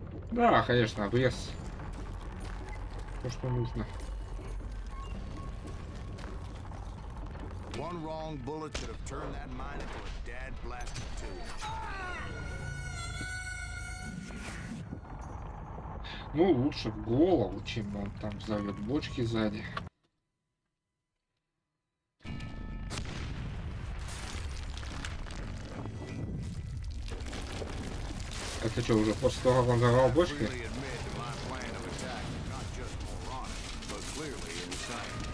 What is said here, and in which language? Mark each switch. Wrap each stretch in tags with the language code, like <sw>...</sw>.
<ru>Да, конечно, обрез. То, что нужно.</ru> <en>One wrong bullet could have turned that mine into a dad blasted tube.</en> <ru>Ну, лучше в голову, чем он там взорвет бочки сзади. Это что, уже после того, как он взорвал бочки?</ru> <en>Freely admit that my plan of attack was not just moronic, but clearly insane.</en>